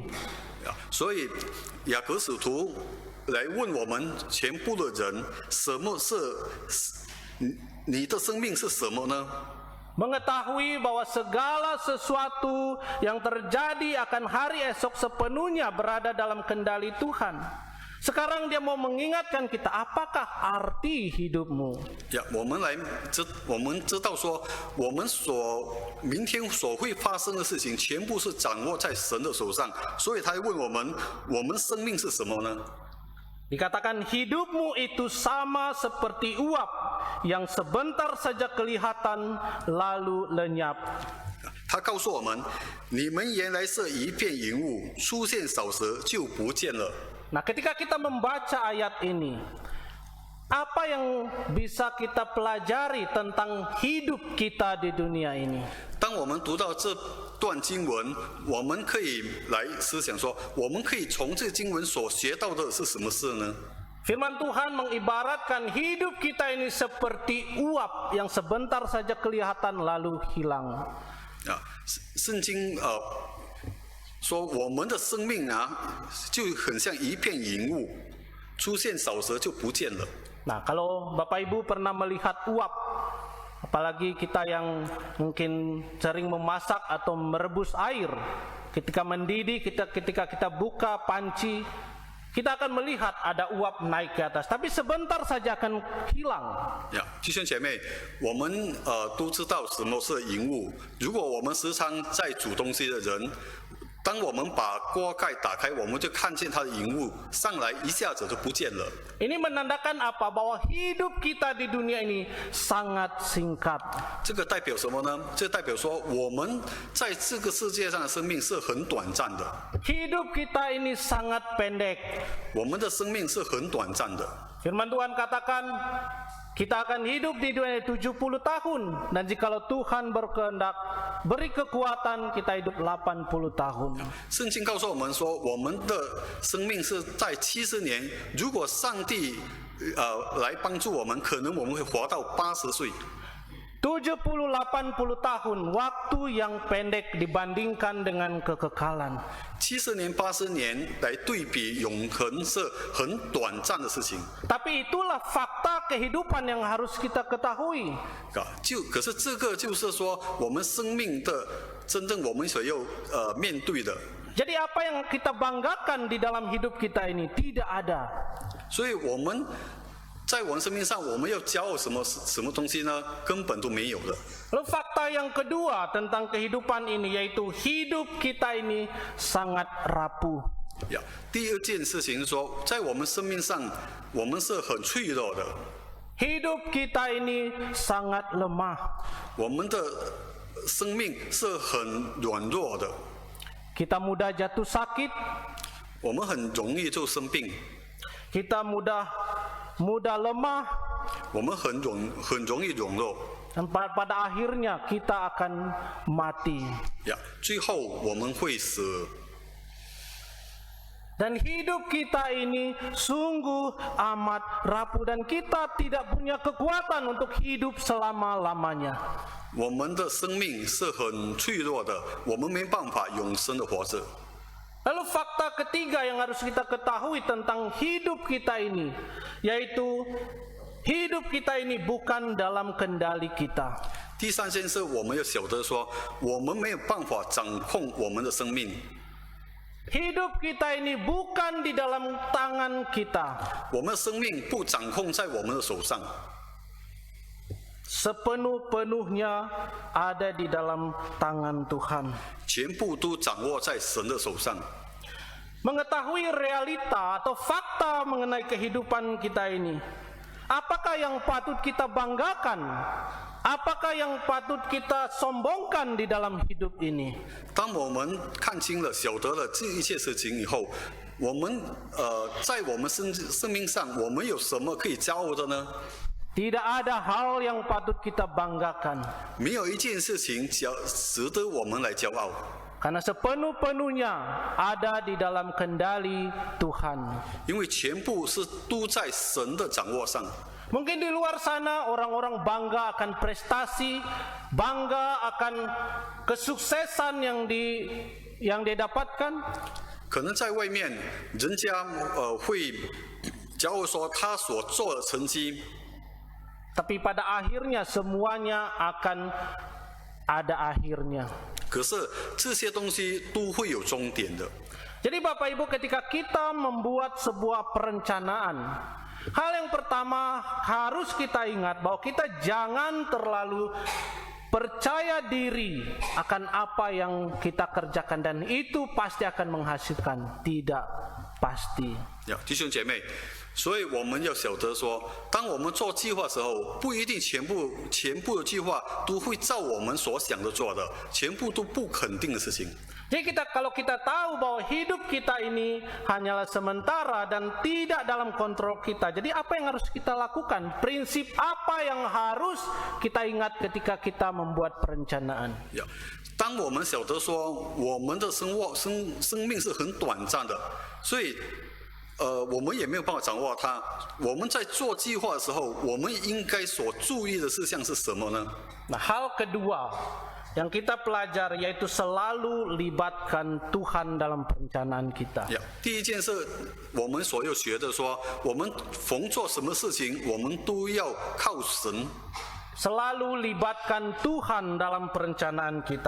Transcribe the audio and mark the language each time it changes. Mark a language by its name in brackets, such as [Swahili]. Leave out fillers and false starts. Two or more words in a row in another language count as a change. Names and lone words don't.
[Chinese] 所以雅各使徒来问我们全部的人，什么是你的生命是什么呢？ [Indonesian] Mengetahui bahwa segala sesuatu yang terjadi akan hari esok sepenuhnya berada dalam kendali Tuhan. Sekarang dia mau mengingatkan kita, apakah arti hidupmu? [Chinese] 我们知道说，我们明天所会发生的事情，全部是掌握在神的手上，所以他问我们，我们生命是什么呢？ [Indonesian] Dikatakan hidupmu itu sama seperti uap yang sebentar saja kelihatan lalu lenyap. [Chinese] 他告诉我们，你们原来是一片云雾，出现少时就不见了。 [Indonesian] Nah, ketika kita membaca ayat ini, apa yang bisa kita pelajari tentang hidup kita di dunia ini? [Chinese] 当当我们读到这段经文，我们可以来思想说，我们可以从这经文所学到的是什么事呢？ [Indonesian] Firman Tuhan mengibaratkan hidup kita ini seperti uap yang sebentar saja kelihatan lalu hilang. [Chinese] 圣经说我们的生命就很像一片云雾，出现少时就不见了。 [Indonesian] Nah, kalau Bapak Ibu pernah melihat uap, apalagi kita yang mungkin sering memasak atau merebus air, ketika mendidih, ketika kita buka panci, kita akan melihat ada uap naik ke atas, tapi sebentar saja akan hilang. [Chinese] 弟兄姐妹，我们都知道什么是云雾。如果我们时常在煮东西的人，当我们把锅盖打开，我们就看见它的云雾上来，一下子就不见了。 [Indonesian] Ini menandakan apa? Bahwa hidup kita di dunia ini sangat singkat. [Chinese] 这个代表什么呢？这代表说我们在这个世界上的生命是很短暂的。 [Indonesian] Hidup kita ini sangat pendek. [Chinese] 我们的生命是很短暂的。 [Indonesian] Firman Tuhan katakan, kita akan hidup di dunia 70 tahun, dan jikalau Tuhan berkehendak beri kekuatan, kita hidup 80 tahun. [Chinese] 圣经告诉我们说，我们的生命是在70年。如果上帝来帮助我们，可能我们会活到80岁。 [Indonesian] 70-80 tahun, waktu yang pendek dibandingkan dengan kekekalan. [Chinese] 70 年、80年来对比永恒是很短暂的事情。 [Indonesian] Tapi itulah fakta kehidupan yang harus kita ketahui. [Chinese] 可是这个就是说，我们生命的真正我们所要面对的。 [Indonesian] Jadi apa yang kita banggakan di dalam hidup kita ini tidak ada. [Chinese] 所以我们在我们生命上，我们要骄傲什么东西呢？根本都没有的。 [Indonesian] Lalu fakta yang kedua tentang kehidupan ini yaitu hidup kita ini sangat rapuh. [Chinese] 第二件事情是说，在我们生命上，我们是很脆弱的。 [Indonesian] Hidup kita ini sangat lemah. [Chinese] 我们的生命是很软弱的。 [Indonesian] Kita mudah jatuh sakit. [Chinese] 我们很容易就生病。 [Indonesian] Kita mudah lemah. [Chinese] 我们很容易软弱。 [Indonesian] Dan pada akhirnya kita akan mati. [Chinese] 最后我们会死。 [Indonesian] Dan hidup kita ini sungguh amat rapuh dan kita tidak punya kekuatan untuk hidup selama-lamanya. [Chinese] 我们的生命是很脆弱的，我们没办法永生的活着。 [Indonesian] Lalu fakta ketiga yang harus kita ketahui tentang hidup kita ini, yaitu hidup kita ini bukan dalam kendali kita. [Chinese] 第三件事，我们要晓得说，我们没有办法掌控我们的生命。 [Indonesian] Hidup kita ini bukan di dalam tangan kita. [Chinese] 我们的生命不掌控在我们的手上， [Indonesian] Sepenuh-penuhnya ada di dalam tangan Tuhan. [Chinese] 全部都掌握在神的手上。 [Indonesian] Mengetahui realita atau fakta mengenai kehidupan kita ini, apakah yang patut kita banggakan? Apakah yang patut kita sombongkan di dalam hidup ini? [Chinese] 当我们看清了、晓得了这一切事情以后，我们在我们生命上，我们有什么可以骄傲的呢？ [Indonesian] Tidak ada hal yang patut kita banggakan. [Chinese] 没有一件事情值得我们来骄傲。 [Indonesian] Karena sepenuh-penuhnya ada di dalam kendali Tuhan. [Chinese] 因为全部是都在神的掌握上。 [Indonesian] Mungkin di luar sana orang-orang bangga akan prestasi, bangga akan kesuksesan yang didapatkan. [Chinese] 可能在外面，人家会骄傲说他所做的成绩。 [Indonesian] Tapi pada akhirnya semuanya akan ada akhirnya. [Chinese] 可是这些东西都会有终点的。 [Indonesian] Jadi Bapak Ibu, ketika kita membuat sebuah perencanaan, hal yang pertama harus kita ingat bahwa kita jangan terlalu percaya diri akan apa yang kita kerjakan dan itu pasti akan menghasilkan. Tidak pasti. [Chinese] 弟兄姐妹， 所以我们要晓得说，当我们做计划的时候，不一定全部的计划都会照我们所想的做的，全部都不肯定的事情。 [Indonesian] Jadi kalau kita tahu bahwa hidup kita ini hanyalah sementara dan tidak dalam kontrol kita. Jadi apa yang harus kita lakukan? Prinsip apa yang harus kita ingat ketika kita membuat perencanaan? [Chinese] 当我们晓得说我们的生命是很短暂的，所以我们也没有办法掌握它。我们在做计划的时候，我们应该所注意的事项是什么呢？ [Indonesian] Nah, hal kedua yang kita pelajari yaitu selalu libatkan Tuhan dalam perencanaan kita. [Chinese] 第一件事，我们所要学的说，我们逢做什么事情，我们都要靠神。 [Indonesian] Selalu libatkan Tuhan dalam perencanaan kita.